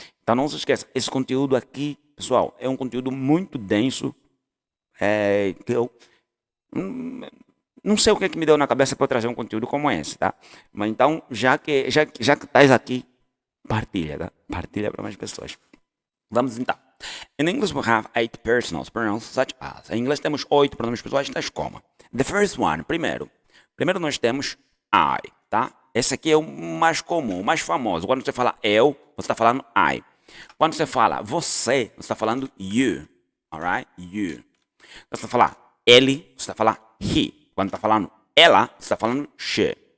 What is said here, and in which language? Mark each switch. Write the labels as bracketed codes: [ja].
[pt] Então não se esqueça, esse conteúdo aqui, pessoal, é um conteúdo muito denso, que eu não sei o que me deu na cabeça para eu trazer um conteúdo como esse, tá? Mas então, já que estás aqui, partilha, tá? Partilha para mais pessoas. Vamos então. [en] In English we have 8 personal pronouns such as. [pt] Em inglês temos 8 pronomes pessoais tais como. [en] The first one, [pt] primeiro nós temos I, tá? Esse aqui é o mais comum, o mais famoso. Quando você fala eu, você está falando I. Quando você fala você está falando you, [en] alright? [pt] You. Quando você falar ele, você está falando he. Quando está falando ela, você está falando she.